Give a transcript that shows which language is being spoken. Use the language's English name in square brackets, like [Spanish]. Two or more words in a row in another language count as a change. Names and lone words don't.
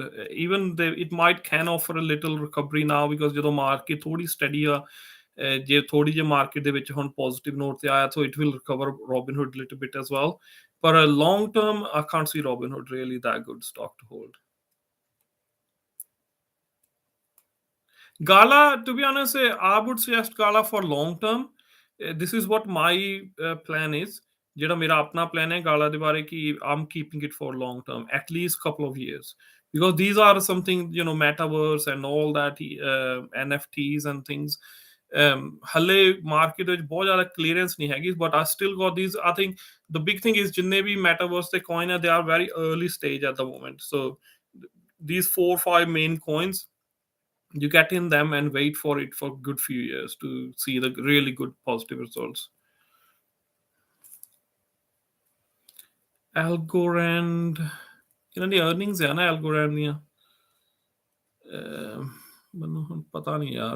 [English] Even it can offer a little recovery now, because [Punjabi] ਜਦੋਂ market ਥੋੜੀ steady ਆ, ਜੇ ਥੋੜੀ ਜਿਹੀ market ਦੇ ਵਿੱਚ ਹੁਣ [English] positive note [Punjabi] ਤੇ ਆਇਆ, [English] so it will recover Robinhood a little bit as well. But long term, I can't see Robinhood really that good stock to hold. Gala, to be honest, I would suggest Gala for long term. This is what my plan is. [Punjabi] ਜਿਹੜਾ ਮੇਰਾ ਆਪਣਾ plan ਹੈ Gala ਦੇ ਬਾਰੇ, ਕਿ [English] I'm keeping it for long term, at least couple of years, because these are something, you know, metaverse and all that, NFTs and things. [Punjabi] ਹਲੇ market ਵਿੱਚ ਬਹੁਤ ਜ਼ਿਆਦਾ clearance ਨਹੀਂ ਹੈਗੀ, [English] but I still got these. I think the big thing is [Punjabi] ਜਿੰਨੇ ਵੀ metaverse ਤੇ coin ਹੈ, [English] they are very early stage at the moment. So these 4-5 main coins, you get in them and wait for it for a good few years to see the really good positive results. Algorand, [Punjabi] ਇਹਨਾਂ ਦੀ earnings ਹੈ ਨਾ Algorand ਦੀਆਂ। ਮੈਨੂੰ ਹੁਣ ਪਤਾ ਨਹੀਂ ਯਾਰ।